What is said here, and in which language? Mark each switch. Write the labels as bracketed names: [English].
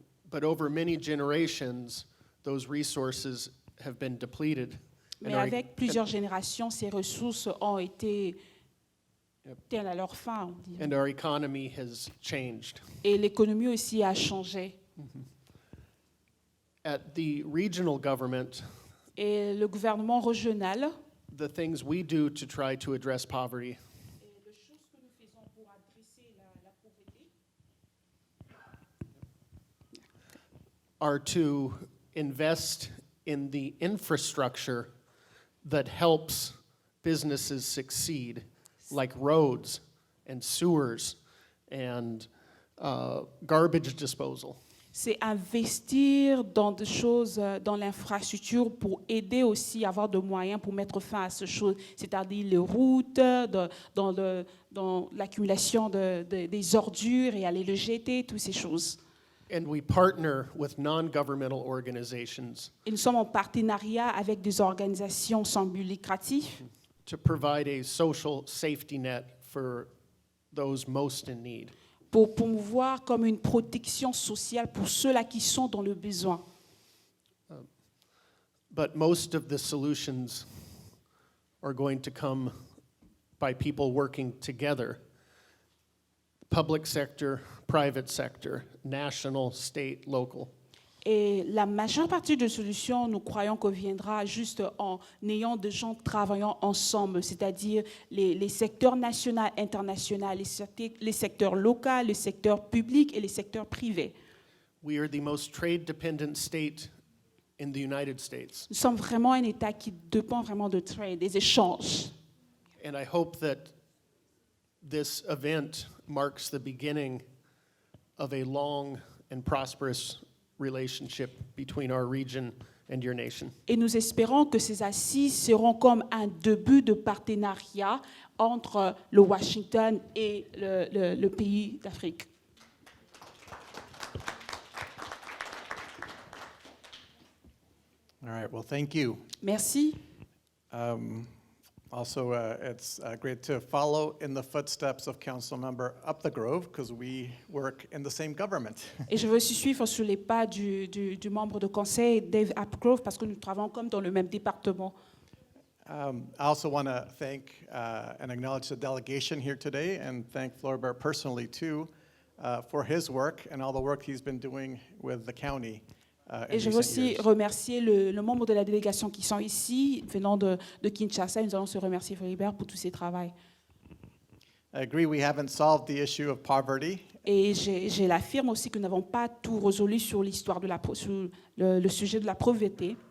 [English] But over many generations, those resources have been depleted. [French] Mais [English] our- [French] avec plusieurs générations, ces ressources ont été telles à leur fin. On dit. [English] and our economy has changed. [French] Et l'économie aussi a changé. [English] At the regional government, [French] Et le gouvernement régional, [English] the things we do to try to address poverty are to invest in the infrastructure that helps businesses succeed, like roads and sewers and garbage disposal. [French] c'est investir dans des choses, dans l'infrastructure pour aider aussi à avoir de moyens pour mettre fin à ces choses, c'est-à-dire les routes, dans l'accumulation des ordures et aller le jeter, toutes ces choses. [English] And we partner with non-governmental organizations [French] Et nous sommes en partenariat avec des organisations sans but lucratif [English] to provide a social safety net for those most in need. [French] pour promouvoir comme une protection sociale pour ceux-là qui sont dans le besoin. [English] But most of the solutions are going to come by people working together. Public sector, private sector, national, state, local. [French] Et la majeure partie de solutions, nous croyons que viendra juste en ayant des gens travaillant ensemble, c'est-à-dire les secteurs nationaux, internationaux, les secteurs locaux, les secteurs publics et les secteurs privés. [English] We are the most trade-dependent state in the United States. [French] Nous sommes vraiment un État qui dépend vraiment de trade, des échanges. [English] And I hope that this event marks the beginning of a long and prosperous relationship between our region and your nation. [French] Et nous espérons que ces assises seront comme un début de partenariat entre le Washington et le pays d'Afrique. [English] All right, well, thank you. [French] Merci. [English] Also, it's great to follow in the footsteps of Councilmember Up the Grove because we work in the same government. [French] Et je veux aussi suivre sur les pas du membre de conseil, Dave Upgrove, parce que nous travaillons comme dans le même département. [English] I also want to thank and acknowledge the delegation here today and thank Florbert personally too for his work and all the work he's been doing with the county. [French] Et je veux aussi remercier le membre de la délégation qui sont ici, venant de Kinshasa. Nous allons se remercier Floribert pour tous ses travaux. [English] I agree we haven't solved the issue of poverty. [French] Et je l'affirme aussi que nous n'avons pas tout résolu sur l'histoire sur le sujet de la pauvreté.